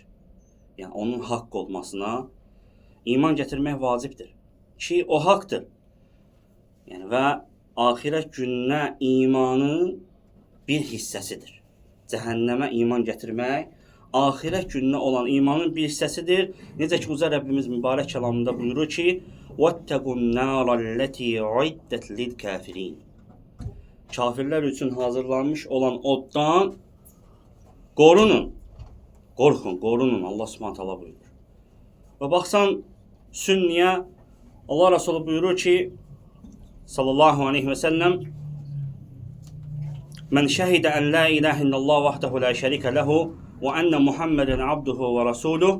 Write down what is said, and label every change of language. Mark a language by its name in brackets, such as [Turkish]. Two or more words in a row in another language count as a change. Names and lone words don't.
[Azerbaijani] Yəni onun haqq olmasına iman gətirmək vacibdir ki, o haqdır. Yəni və axirət gününə imanın bir hissəsidir. Cəhənnəmə iman gətirmək axirət gününə olan imanın bir hissəsidir. Necə ki, Uca Rəbbimiz mübarək kəlamında buyurur ki, [Arabic] وَاتَّقُوا النَّارَ الَّتِي عُدَّتْ لِلْكَافِرِينَ [Azerbaijani] Kafirlər üçün hazırlanmış olan oddan qorunun. [Arabic] Qorxun, Allah سبحانه تعالى [Azerbaijani] buyurur. Və baxsan Sünniyə, Allah Resulü buyurur ki, [Arabic] صلى الله عليه وسلم, من شهد أن لا إله إلا الله وحده لا شريك له وأن محمدا عبده ورسوله.